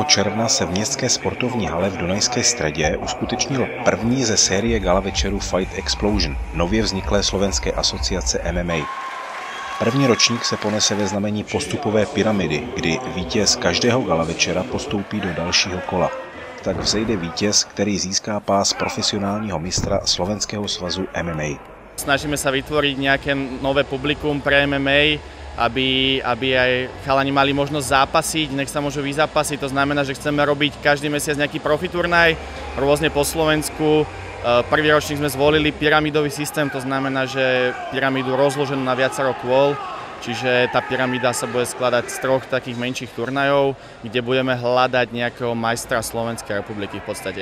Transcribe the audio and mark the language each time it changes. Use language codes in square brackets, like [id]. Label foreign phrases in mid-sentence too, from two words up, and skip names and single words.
[cs] června se v městské sportovní hale v Dunajské Středě uskutečnil první ze série gala večerů Fight Explosion, nově vzniklé slovenské asociace MMA. První ročník se ponese ve znamení postupové pyramidy, kdy vítěz každého gala večera postoupí do dalšího kola. Tak vzejde vítěz, který získá pás profesionálního mistra Slovenského svazu MMA. [sk] Snažíme sa vytvoriť nejaké nové publikum pre MMA, aby aj chalani mali možnosť zápasiť, nech sa môžu vyzápasiť. To znamená, že chceme robiť každý mesiac nejaký profiturnaj, rôzne po Slovensku. Prvý ročník sme zvolili pyramidový systém, to znamená, že pyramídu rozloženú na viacero kôl, čiže tá pyramída sa bude skladať z troch takých menších turnajov, kde budeme hľadať nejakého majstra Slovenskej republiky v podstate.